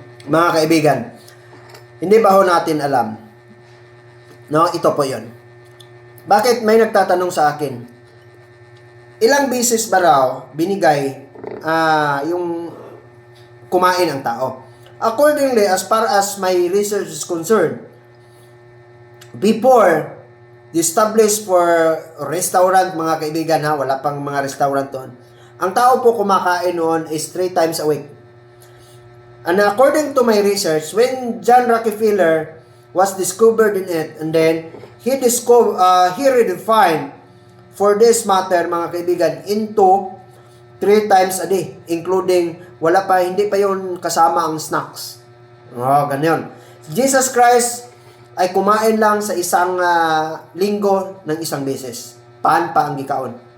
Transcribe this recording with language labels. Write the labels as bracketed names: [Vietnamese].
[Filipino] Mga kaibigan, hindi ba ho natin alam? No, ito po yon. Bakit may nagtatanong sa akin, ilang beses ba raw binigay yung kumain ang tao? [English] Accordingly, as far as my research is concerned, before established for restaurant, [Filipino] mga kaibigan, wala pang mga restaurant doon, ang tao po kumakain noon [English] is 3 times a week. And according to my research, when John Rockefeller was discovered in it, and then he redefined for this matter, [Filipino] mga kaibigan, [English] into 3 times a day, including [Filipino] hindi pa yun kasama ang snacks. Ganyan. Jesus Christ ay kumain lang sa isang linggo ng isang beses. [Cebuano] Paan pa ang gikaon?